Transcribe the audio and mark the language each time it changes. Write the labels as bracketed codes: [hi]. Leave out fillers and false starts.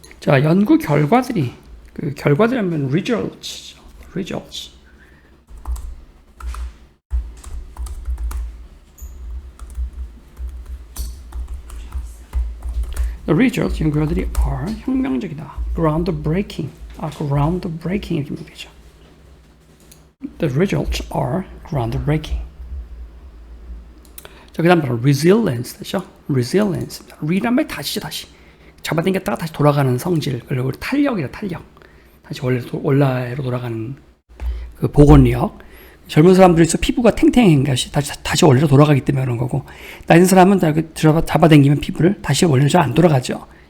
[ko] 자, 연구 결과들이 그 결과들이라면 results. [en] The results [ko] 연구 결과들이 are 혁명적이다. groundbreaking 이렇게 mówi죠. [en] The results are groundbreaking. [ko] 자, 그 다음 바로 resilience 되죠? [en] resilience. [ko] re란 말 다시 잡아당겼다가 다시 돌아가는 성질. 그리고 탄력이라 탄력. 다시 원래로 돌아가는 그 복원력. 젊은 사람들이 있어 피부가 탱탱한 것이 다시 원래로 돌아가기 때문에 그런 거고, 나이든 사람은 잡아당기면 피부를 다시 원래로 잘 안 돌아가죠.